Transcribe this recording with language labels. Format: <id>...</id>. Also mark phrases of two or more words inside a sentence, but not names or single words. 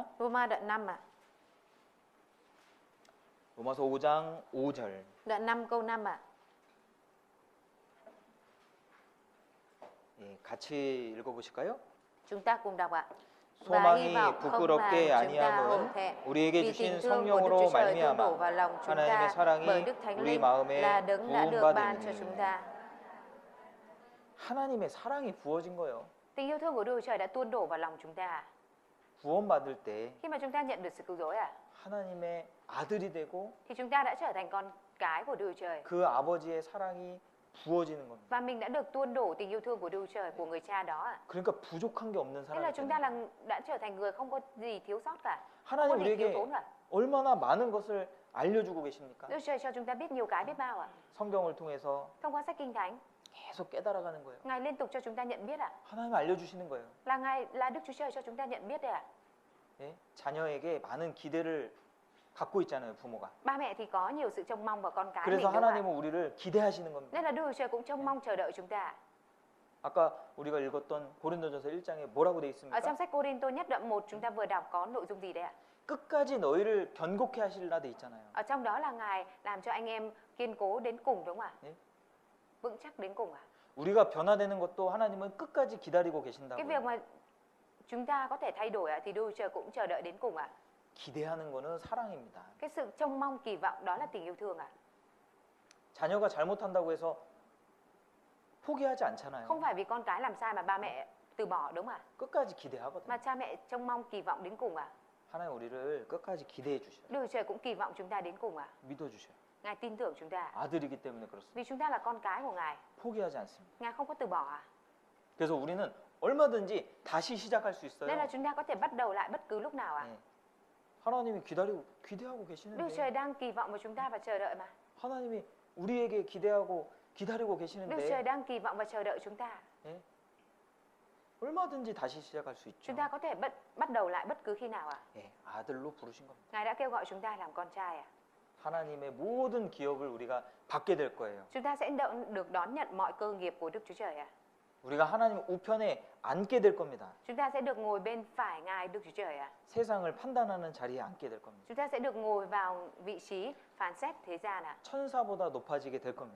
<vi>Roma đoạn 5 ạ.</vi> <ko>로마서 5장 5절.</ko> <vi>Đoạn 5 câu 5 ạ.</vi> <ko>같이 읽어보실까요?</ko> <vi>Chúng ta cùng đọc ạ.</vi> <ko>소망이 부끄럽게 아니함은 우리에게</ko> <vi>vì</vi> <ko>주신</ko> <vi>tình thương của Đức</vi> <ko>성령으로</ko> <vi>Chúa Trời tuôn đổ</vi> <ko>말미암아</ko> <vi>vào lòng chúng</vi> <ko>하나님의</ko> <vi>ta</vi> <ko>사랑이</ko> <vi>bởi Đức Thánh</vi> <ko>우리</ko> <vi>Linh</vi> <ko>마음에</ko> <vi>là đấng đã được ban cho chúng</vi> <ko>부음받으니</ko> <vi>ta.</vi> <ko>하나님의 사랑이 부어진 거예요.</ko> <vi>Tình yêu thương của Đức Chúa Trời đã tuôn đổ vào lòng chúng ta.</vi> <ko>구원받을 때</ko> <vi>Khi mà chúng ta nhận được sự cứu rỗi ạ,</vi> <ko>하나님의 아들이 되고</ko> <vi>thì chúng ta đã trở thành con cái của Đức Chúa Trời.</vi> <ko>그 아버지의 사랑이 부어지는 겁니다.</ko> <vi>Và mình đã được tuôn đổ tình yêu thương của Đức Chúa Trời, của người cha đó ạ.</vi> <ko>그러니까 부족한 게 없는</ko> <vi>Thế là</vi> <ko>사람이</ko> <vi>chúng</vi> <ko>되는</ko> <vi>ta</vi> <ko>거예요.</ko> <vi>đã trở thành người không có gì thiếu sót cả, không</vi> <ko>하나님</ko> <vi>có gì thiếu</vi> <ko>우리에게</ko> <vi>thốn cả.</vi> <ko>얼마나 많은 것을 알려주고 계십니까?</ko> <vi>Đức Chúa Trời cho chúng ta biết nhiều cái biết bao ạ.</vi> <ko>성경을 통해서</ko> <vi>Thông qua sách Kinh Thánh,</vi> <ko>계속 깨달아가는 거예요.</ko> <vi>Ngài liên tục cho chúng ta nhận biết ạ.</vi> <ko>하나님 알려주시는 거예요.</ko> <vi>Là Đức Chúa Trời cho chúng ta nhận biết đấy ạ.</vi> <ko>예? 자녀에게 많은 기대를 갖고 있잖아요, 부모가.</ko> <vi>Ba mẹ thì có nhiều sự trông mong vào con cái mình</vi> <ko>그래서</ko> <vi>đúng không ạ?</vi> <ko>하나님은 우리를 기대하시는 겁니다.</ko> <vi>Nên là Đức Chúa Trời cũng trông mong chờ đợi chúng ta.</vi> <ko>아까 우리가 읽었던 고린도전서 1장에 뭐라고 돼</ko> <vi>Ở</vi> <ko>있습니까?</ko> <vi>trong sách Cô-rin-tô nhất đoạn 1 chúng ta vừa đọc có nội dung gì đấy ạ?</vi> <ko>끝까지 너희를 견고케 하실라 돼 있잖아요.</ko> <vi>Ở trong đó là Ngài làm cho anh em kiên cố đến cùng đúng không ạ?</vi> <ko>예?</ko> <vi>Vững chắc đến cùng ạ.</vi> <ko>우리가 변화되는 것도 하나님은 끝까지 기다리고</ko> <vi>Cái</vi> <ko>계신다고요.</ko> <vi>việc mà chúng ta có thể thay đổi ạ thì Đức Chúa Trời cũng chờ đợi đến cùng ạ.</vi> <ko>기대하는 거는 사랑입니다.</ko> <vi>Cái sự trông mong kỳ vọng đó là tình yêu thương ạ.</vi> <ko>자녀가 잘못한다고 해서 포기하지 않잖아요.</ko> <vi>Không phải vì con cái làm sai mà ba mẹ từ bỏ, đúng không ạ?</vi> <ko>끝까지 기대하거든요.</ko> <vi>Mà cha mẹ trông mong kỳ vọng đến cùng à?</vi> <ko>하나님 우리를 끝까지 기대해 주셔요.</ko> <vi>Đức Chúa Trời cũng kỳ vọng chúng ta đến cùng à?</vi> <ko>믿어 주셔요.</ko> <vi>Ngài tin tưởng chúng ta.</vi> <ko>아들이기 때문에 그렇습니다.</ko> <vi>Vì chúng ta là con cái của Ngài,</vi> <ko>포기하지 않습니다.</ko> <vi>Ngài không có từ bỏ à?</vi> <ko>그래서 우리는 얼마든지 다시 시작할 수 있어요.</ko> <vi>Nên là chúng ta có thể bắt đầu lại bất cứ lúc nào à?</vi> <ko>네. 하나님이 기대하고</ko> <vi>Đức Chúa</vi> <ko>계시는데</ko> <vi>Trời đang kỳ vọng vào chúng ta và chờ đợi mà.</vi> <ko>하나님이 우리에게 기대하고 기다리고</ko> <vi>Đức Chúa</vi> <ko>계시는데</ko> <vi>Trời đang kỳ vọng và chờ đợi chúng ta.</vi> <ko>예? 얼마든지 다시 시작할 수 있죠.</ko> <vi>Chúng ta có thể bắt đầu lại bất cứ khi nào à?</vi> <ko>예, 아들로 부르신 겁니다.</ko> <vi>Ngài đã kêu gọi chúng ta làm con trai à?</vi> <ko>하나님의 모든 기업을 우리가 받게 될 거예요.</ko> <vi>Chúng ta sẽ được đón nhận mọi cơ nghiệp của Đức Chúa Trời à?</vi> <ko>우리가 하나님 우편에 앉게 될 겁니다.</ko> <vi>Chúng ta sẽ được ngồi bên phải Ngài Đức Chúa Trời à?</vi> <ko>세상을 판단하는 자리에 앉게 될 겁니다.</ko> <vi>Chúng ta sẽ được ngồi vào vị trí phán xét thế gian à?</vi> <ko>천사보다 높아지게 될 겁니다.</ko>